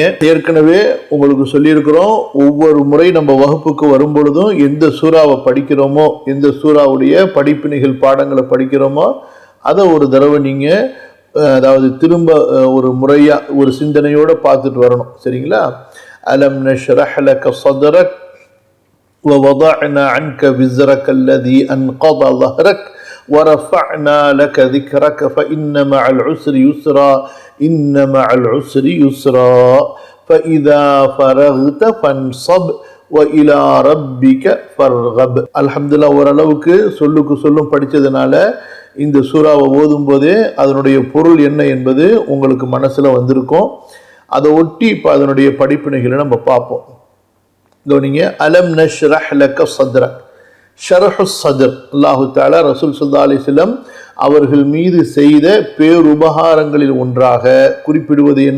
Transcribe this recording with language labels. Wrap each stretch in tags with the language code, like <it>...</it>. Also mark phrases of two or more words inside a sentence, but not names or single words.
<ta>ஏற்கனவே உங்களுக்கு சொல்லியிருக்கிறோம், ஒவ்வொரு முறை நம்ம வகுப்புக்கு வரும் பொழுதும் எந்த சூறாவை படிக்கிறோமோ, எந்த சூறாவுடைய படிப்பினைகள் பாடங்களை படிக்கிறோமோ அதை ஒரு தடவை நீங்க அதாவது திரும்ப ஒரு முறையா ஒரு சிந்தனையோட பார்த்துட்டு வரணும்.</ta> <ar>சரிங்களா? ألم نشرح لك صدرك و وضعنا عنك وزرك الذي أنقض ظهرك ورفعنا لك ذكرك فإن مع العسر يسرا إن مع العسر يسرا فإذا فرغت فانصب وإلى ربك فارغب.</ar> <ta>அல்ஹம்துலில்லாஹ், ஓரளவுக்கு சொல்லுக்கு சொல்லும் படித்ததுனால இந்த சூறாவை ஓதும் போதே அதனுடைய பொருள் என்ன என்பது உங்களுக்கு மனசுல வந்திருக்கும். அதை ஒட்டி இப்போ அதனுடைய படிப்பினைகளை நம்ம பார்ப்போம்.</ta> <ar>கவனிங்க. ألم نشرح لك صدرك. شرح صدر, الله تعالى رسول صلى الله عليه وسلم</ar> <ta>அவர்கள் மீது செய்த பேருபகாரங்களில் ஒன்றாக குறிப்பிடுவது என்ன?</ta>